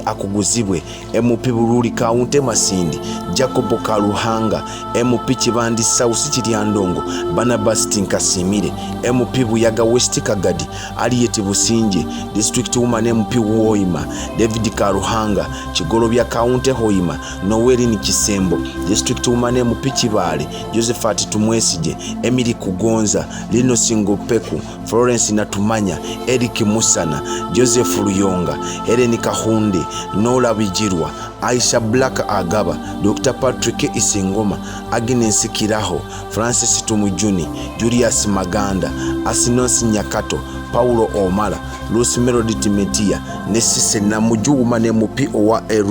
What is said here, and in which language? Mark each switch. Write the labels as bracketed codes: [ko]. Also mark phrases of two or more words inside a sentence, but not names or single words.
[en] Akuguzibwe MP Bururi County Masindi, Jacobo Karuhanga MP Kibandi South Kiryandongo, Barnabas Tinkasimire MP Buyaga West Kagadi, Aliyeti Businje District Woman MP Woima, David Karuhanga Kigorobya County Hoima, Noeli Kisembo District Woman MP Kibale, Josephat Tumwesije, Emily Kugonza, Lino Singopeku, Florence Natumanya, Eric Musana, Joseph Luyonga, Helen Kahunde, Nola Bijirwa, Aisha Black Agaba, Dr. Patrick Isingoma, Agnes Kiraho, Francis Tumujuni, Julius Maganda, Asinos Nyakato, Paulo Omara, Lucy Melody Timetia, Nesise Namujuuma [nyo] ne mupi owa Erwe.